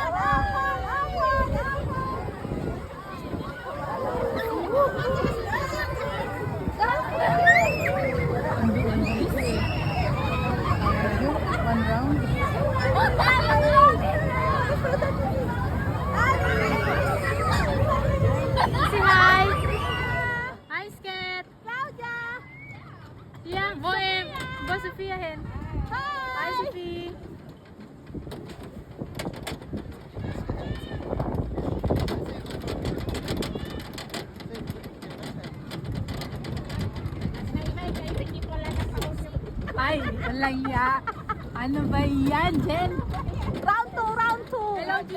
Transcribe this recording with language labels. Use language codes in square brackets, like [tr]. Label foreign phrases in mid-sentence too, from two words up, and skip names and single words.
[en] One round. Si Hi. Hi, [da] Sket! Ja, hvor er Sofia hen? Hej Sofie. [tl] Ay, walang ya. Ano ba yan, Jen? Round 2, round 2. Hello, G.